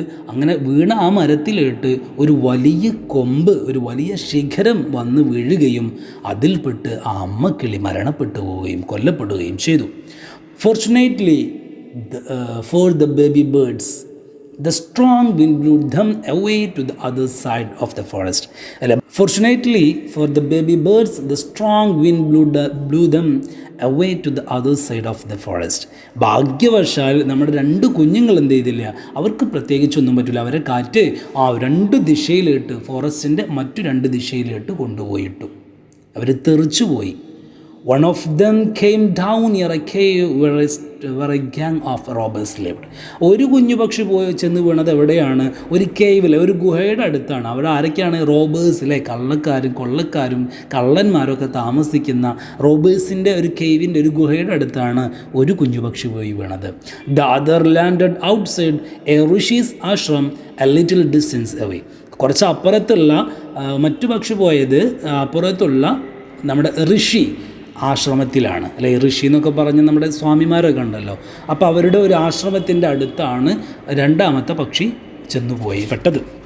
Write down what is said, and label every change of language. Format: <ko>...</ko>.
<ml>അങ്ങനെ വീണ ആ മരത്തിലിട്ട് ഒരു വലിയ കൊമ്പ്, ഒരു വലിയ ശിഖരം വന്ന് വീഴുകയും അതിൽപ്പെട്ട് ആ അമ്മക്കിളി മരണപ്പെട്ടു പോവുകയും കൊല്ലപ്പെടുകയും ചെയ്തു.</ml> <en>Fortunately for the baby birds, the strong wind blew them away to the other side of the forest. Fortunately for the baby birds, the strong wind blew them away to the other side of the forest.</en> <ml>ഭാഗ്യവശാൽ നമ്മുടെ രണ്ട് കുഞ്ഞുങ്ങൾ എന്ത് ചെയ്തില്ല, അവർക്ക് പ്രത്യേകിച്ചൊന്നും പറ്റില്ല. അവരെ കാറ്റ് ആ രണ്ട് ദിശയിലിട്ട്, ഫോറസ്റ്റിൻ്റെ മറ്റു രണ്ട് ദിശയിലിട്ട് കൊണ്ടുപോയിട്ടു. അവർ തെറിച്ചുപോയി.</ml> <en>One of them came down near a cave where a gang of robbers lived.</en> <ml>ഒരു കുഞ്ഞു പക്ഷി ചെന്ന് വീണത് എവിടെയാണ്? ഒരു കേവിൽ, ഒരു ഗുഹയുടെ അടുത്താണ്. അവിടെ ആരൊക്കെയാണ്? റോബേഴ്സ് അല്ലേ, കള്ളക്കാരും കൊള്ളക്കാരും കള്ളന്മാരൊക്കെ താമസിക്കുന്ന റോബേഴ്സിൻ്റെ ഒരു കേവിൻ്റെ, ഒരു ഗുഹയുടെ അടുത്താണ് ഒരു കുഞ്ഞു പക്ഷി പോയി വീണത്.</ml> <en>The other landed outside a Rishi's ashram a little distance away.</en> <ml>കുറച്ച് അപ്പുറത്തുള്ള മറ്റു പക്ഷി പോയത് അപ്പുറത്തുള്ള നമ്മുടെ ഋഷി ആശ്രമത്തിലാണ് അല്ലെ. ഋഷി എന്നൊക്കെ പറഞ്ഞ് നമ്മുടെ സ്വാമിമാരൊക്കെ ഉണ്ടല്ലോ, അപ്പോൾ അവരുടെ ഒരു ആശ്രമത്തിൻ്റെ അടുത്താണ് രണ്ടാമത്തെ പക്ഷി ചെന്നുപോയി പെട്ടത്.</ml>